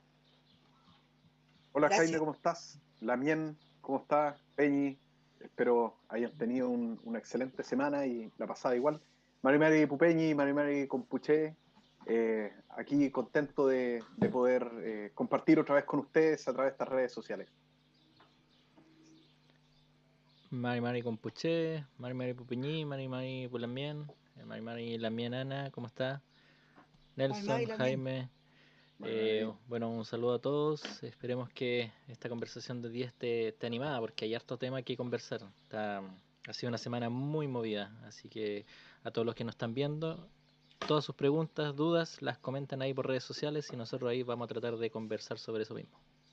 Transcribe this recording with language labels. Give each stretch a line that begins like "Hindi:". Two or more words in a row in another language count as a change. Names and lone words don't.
Spanish: Hola. Gracias. Jaime, ¿cómo estás? Lamien, ¿cómo estás? Peñi, espero hayan tenido una excelente semana y la pasada igual.
Mapuche: Mari Pupeñi, Mari Compuché,
Spanish: aquí contento de poder compartir otra vez con ustedes a través de estas redes sociales.
Mapuche: Mari Compuché, Mari Pupeñi, Mari Pulamien, Mari Lamien Ana,
Spanish: ¿cómo está? Nelson, Jaime. Bueno, un saludo a todos. Esperemos que esta conversación de día esté animada, porque hay harto tema que conversar. Ha sido una semana muy movida, así que a todos los que nos están viendo, todas sus preguntas, dudas, las comentan ahí por redes sociales y nosotros ahí vamos a tratar de conversar sobre eso mismo.